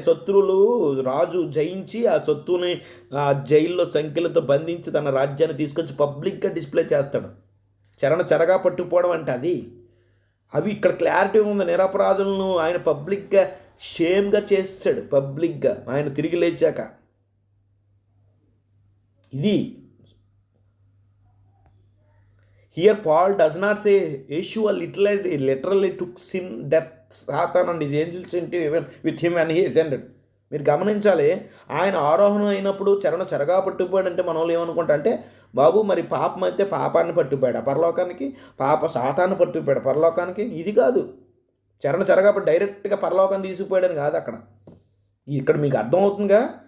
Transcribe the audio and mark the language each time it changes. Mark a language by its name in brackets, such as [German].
[Telugu] శత్రువులు రాజు జయించి ఆ శత్రువుని జైల్లో సంఖ్యలతో బంధించి తన రాజ్యాన్ని తీసుకొచ్చి పబ్లిక్గా డిస్ప్లే చేస్తాడు. చెరగా పట్టుకుపోవడం అంటే అది. అవి ఇక్కడ క్లారిటీ ఉంది. నిరపరాధులను ఆయన పబ్లిక్గా షేమ్గా చేస్తాడు. పబ్లిక్గా ఆయన తిరిగి లేచాక. [English] ఇది here Paul does not say Yeshua literally took sin, death, Satan and his angels into heaven with him when he ascended. [Telugu] మీరు గమనించాలి. ఆయన ఆరోహణం అయినప్పుడు చెరగా పట్టుకుపోయాడంటే మన వాళ్ళు ఏమనుకుంటా అంటే, బాబు మరి పాపం అయితే పాపాన్ని పట్టుకుపోయాడు పరలోకానికి, సాతాన్ని పట్టుకుపోయాడు పరలోకానికి. ఇది కాదు. చెరగా డైరెక్ట్గా పరలోకాన్ని తీసుకుపోయాడని కాదు అక్కడ. ఇక్కడ మీకు అర్థమవుతుందిగా.